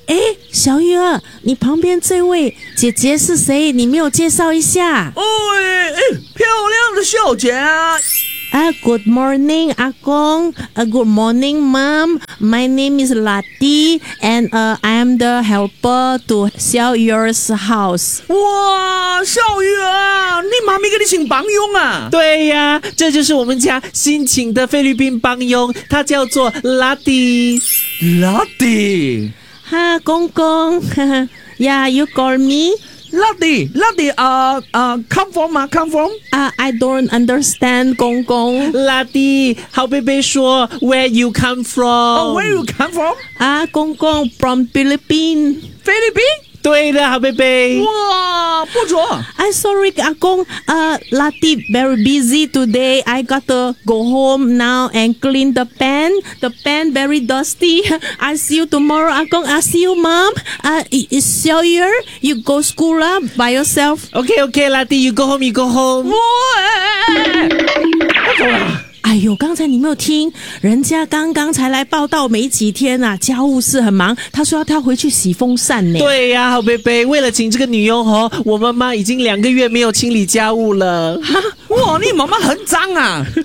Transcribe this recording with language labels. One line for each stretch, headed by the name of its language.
Chinese: 哎，小雨儿，你旁边这位姐姐是谁？你没有介绍一下？哎，漂亮的小姐啊。
English: 啊 ，Good morning， 阿公。 Good morning， Mom。 My name is Lati， and I am the helper to Xiao Yu's house。
Chinese: 哇，小雨啊，你妈咪给你请帮佣啊？对呀、啊，这就是我们家新请的菲律宾帮佣，他叫做 Lati。 Lati，
English: 哈，公公，呀、yeah, ，You call me。 Lati, come from 吗 ？Come from？ I don't understand, 公公。 Lati，
Chinese: 好贝贝说
English: ，Where you come from？ Oh, where you come from？啊，公公 ，from Philippines。
Chinese: 菲律宾？对的，好贝贝。哇，不错。
English: I'm sorry, 阿公。Lati very busy today. I got to go home now and clean the pan. The pan very dusty. I see you tomorrow, 阿公。I see you, mom. It's Xiao Yu. You go school up by yourself. Okay, Lati, you go home, you go home.
Chinese: 哇！哎呦，刚才你没有听，人家刚刚才来报道没几天啊，家务事很忙，他说要他回去洗风扇呢。对呀、啊，好贝贝，为了请这个女佣哦，我妈妈已经两个月没有清理家务了。哈，哇，你妈妈很脏啊？